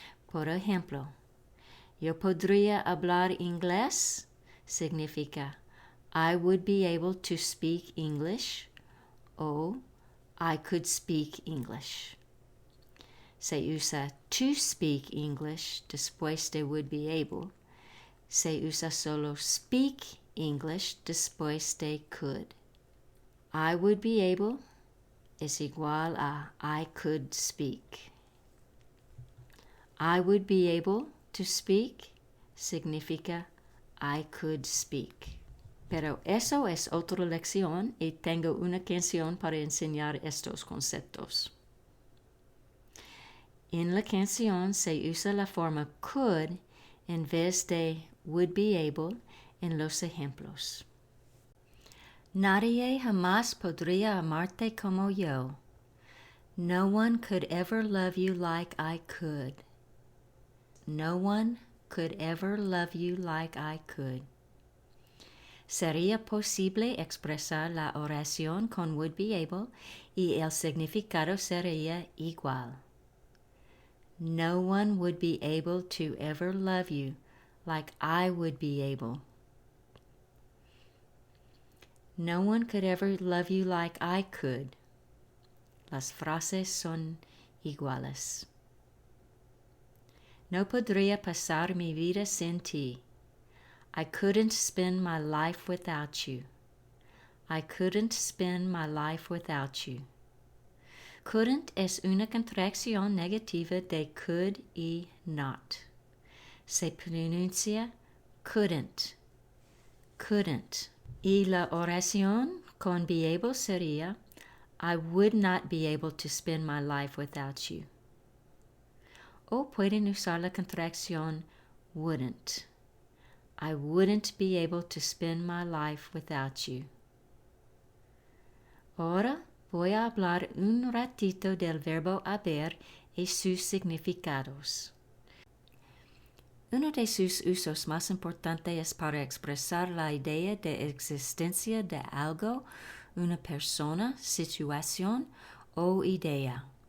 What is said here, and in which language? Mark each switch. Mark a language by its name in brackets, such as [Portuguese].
[Spanish] Por ejemplo, yo podría hablar inglés significa [English] I would be able to speak English [Spanish] o [English] I could speak English. [Spanish] Se usa [English] to speak English [Spanish] después de [English] would be able. [Spanish] Se usa solo [English] speak English [Spanish] después de could. [English] I would be able [Spanish] es igual a [English] I could speak. I would be able to speak [Spanish] significa [English] I could speak. [Spanish] Pero eso es otra lección y tengo una canción para enseñar estos conceptos. En la canción se usa la forma could en vez de [English] would be able [Spanish] en los ejemplos. Nadie jamás podría amarte como yo. [English] No one could ever love you like I could. No one could ever love you like I could. [Spanish] Sería posible expresar la oración con [English] would be able [Spanish] y el significado sería igual. [English] No one would be able to ever love you like I would be able. No one could ever love you like I could. [Spanish] Las frases son iguales. No podría pasar mi vida sin ti. [English] I couldn't spend my life without you. I couldn't spend my life without you. [Spanish] Couldn't es una contracción negativa de could y not. Se pronuncia couldn't, couldn't. Y la oración con [English] be able [Spanish] sería [English] I would not be able to spend my life without you. [Spanish] O pueden usar la contracción wouldn't. [English] I wouldn't be able to spend my life without you. [Spanish] Ahora voy a hablar un ratito del verbo haber y sus significados. Uno de sus usos más importantes es para expresar la idea de existencia de algo, una persona, situación o idea.